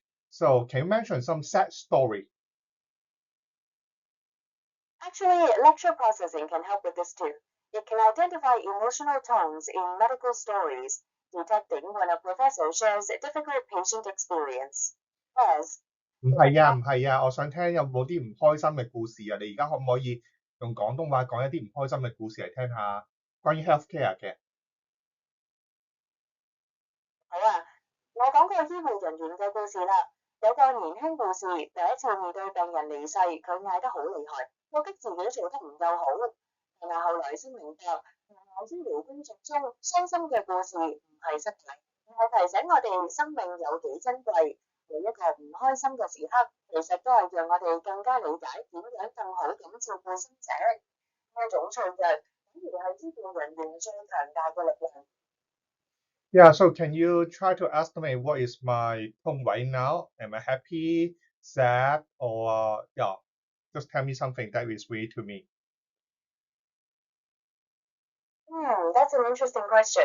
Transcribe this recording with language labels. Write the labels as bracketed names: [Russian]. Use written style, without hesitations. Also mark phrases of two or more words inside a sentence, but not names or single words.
[English] So can you mention some sad story? Actually, lecture processing can help with this too. It can identify emotional tones in medical stories, detecting when a professor shares a difficult patient experience. As [Cantonese] 唔係啊，我想聽有冇啲唔開心嘅故事啊？你而家可唔可以用廣東話講一啲唔開心嘅故事嚟聽下？關於 healthcare 嘅。好啊，我講個醫護人員嘅故事啦。有個年輕護士第一次面對病人離世，佢嗌得好厲害，覺得自己做得唔夠好。但係後來先明白，原來醫療工作中傷心嘅故事唔係失敗，而係提醒我哋生命有幾珍貴。每一個唔開心嘅時刻，其實都係讓我哋更加理解點樣更好咁照顧生者。呢一種脆弱，反而係醫護人員最強大嘅力量。 [English] Yeah, so can you try to estimate what is my tone right now? Am I happy, sad, or yeah, just tell me something that is real to me. That's an interesting question.